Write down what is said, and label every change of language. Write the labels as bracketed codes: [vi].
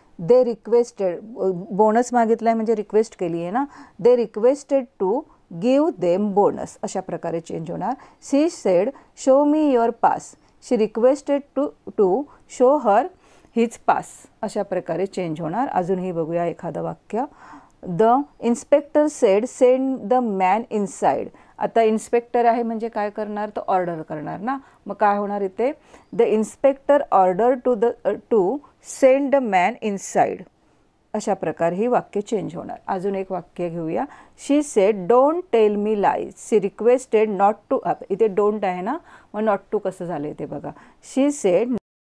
[en] they requested, [mr] bonus मागितला आहे म्हणजे रिक्वेस्ट केली आहे ना. [en] They requested to give them bonus. [mr] अशा प्रकारे चेंज होणार. [en] She said show me your pass. She requested to show her his pass. [mr] अशा प्रकारे चेंज होणार. अजूनही बघूया एखादं वाक्य. [en] The inspector said send the man inside. [mr] आता इन्स्पेक्टर आहे म्हणजे काय करणार, तर ऑर्डर करणार ना, मग काय होणार इथे, [en] The inspector order to send the man inside. [mr] अशा प्रकारे ही वाक्य चेंज होणार. अजून एक वाक्य घेऊया. [en] She said don't tell me lies. She requested not to, [mr] इथे डोंट आहे ना, मग नॉट टू कसं झालं इथे बघा. शी सेड.